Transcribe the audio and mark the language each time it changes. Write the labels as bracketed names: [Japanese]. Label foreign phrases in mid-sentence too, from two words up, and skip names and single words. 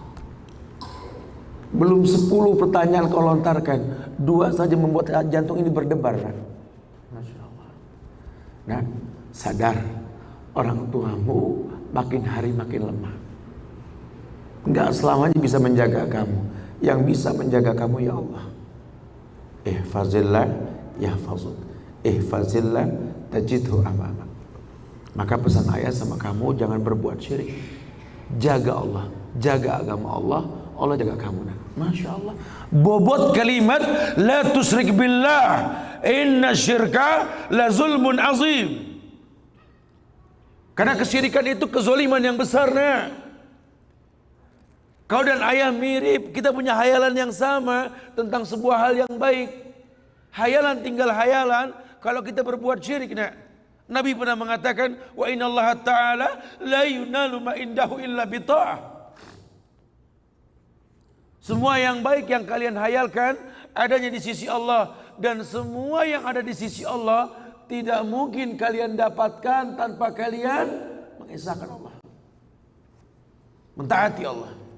[Indonesian] Belum 10 pertanyaan kau lontarkan, 2 saja membuat jantung ini berdebar nak. [Arabic] ما شاء الله. [Indonesian] Nah, sadar orang tuamu makin hari makin lemah. Enggak selamanya bisa menjaga kamu. Yang bisa menjaga kamu ya Allah. [Arabic] احفظ الله يحفظك. احفظ الله تجده أمامك. [Indonesian] Maka pesan ayah sama kamu, jangan berbuat syirik. Jaga Allah, jaga agama Allah, Allah jaga kamu. [Arabic] ما شاء الله. [Indonesian] Bobot kalimat [Arabic] لا تشرك بالله، إن الشرك لظلم عظيم. [Indonesian] Karena kesyirikan itu kezoliman yang besar nak. Kau dan ayah mirip, kita punya hayalan yang sama tentang sebuah hal yang baik. Hayalan tinggal hayalan kalau kita berbuat syirik nak. Nabi pernah mengatakan, [Arabic] وإن الله تعالى لا ينال ما عنده إلا بطاعة. [Indonesian] Semua yang baik yang kalian hayalkan adanya di sisi Allah, dan semua yang ada di sisi Allah tidak mungkin kalian dapatkan tanpa kalian mengesahkan Allah, mentaati Allah.